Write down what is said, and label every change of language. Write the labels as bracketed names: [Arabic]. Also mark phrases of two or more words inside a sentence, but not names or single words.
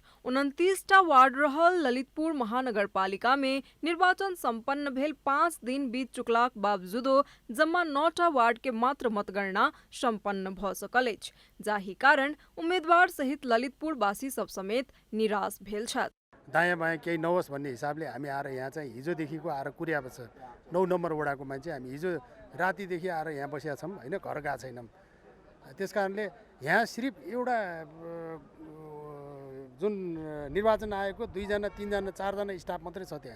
[Maithili] 29टा वार्ड रहल ललितपुर महानगरपालिका में निर्वाचन संपन्न भेल 5 दिन बीत चुकलाक बावजूदो जम्मा 9टा वार्ड के मात्र मतगणना संपन्न भऽ सकल अछि, जाहि कारण उम्मेदवार सहित ललितपुर वासी सब समेत निराश भेल छथि। [Nepali] दायाँ बायाँ केही नहोस् भन्ने हिसाबले हामी आएर यहाँ चाहिँ हिजोदेखिको आएर कुर्याएको छ। 9 नम्बर वडाको मान्छे हामी हिजो रातिदेखि आएर यहाँ बसेका छौँ होइन, घर गएको छैनौँ। त्यस कारणले यहाँ सिर्फ एउटा जुन निर्वाचन आयोगको 2 जना 3 जना 4 जना स्टाफ मात्रै छ त्यहाँ।